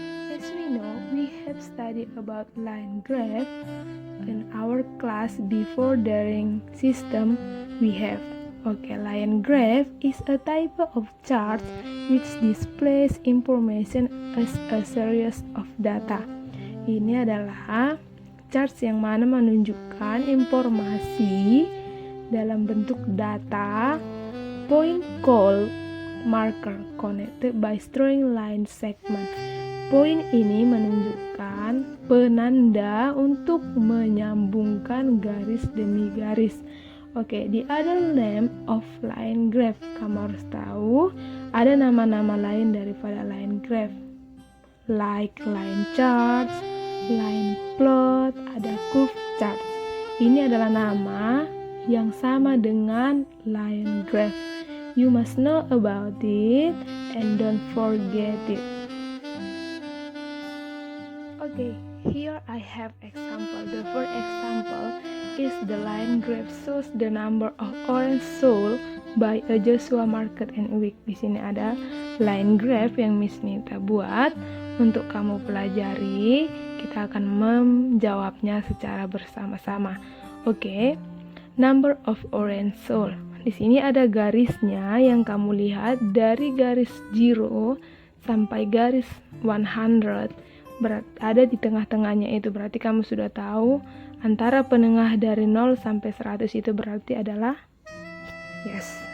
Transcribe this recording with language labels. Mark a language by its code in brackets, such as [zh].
[en] As we know, we have studied about line graph in our class before. During system we have. Okay, line graph is a type of chart which displays information as a series of data. [id] Ini adalah chart yang mana menunjukkan informasi dalam bentuk data. [en] Point called marker connected by straight line segment. [id] Point ini menunjukkan penanda untuk menyambungkan garis demi garis. [en] Oke, the other name of line graph. [id] Kamu harus tahu ada nama-nama lain daripada line graph, [en] like line charts, line plot, [id] ada curve chart. Ini adalah nama yang sama dengan line graph. [en] You must know about it and don't forget it. Okay, here I have example. The first example is the line graph shows the number of orange sold by a Joshua Market and Week. [id] Di sini ada line graph yang Miss Nita buat untuk kamu pelajari. Kita akan menjawabnya secara bersama-sama. [en] Oke, number of orange sold. [id] Di sini ada garisnya yang kamu lihat dari garis 0 sampai garis 100. Ada di tengah-tengahnya itu berarti kamu sudah tahu antara penengah dari 0 sampai 100 itu berarti adalah 50.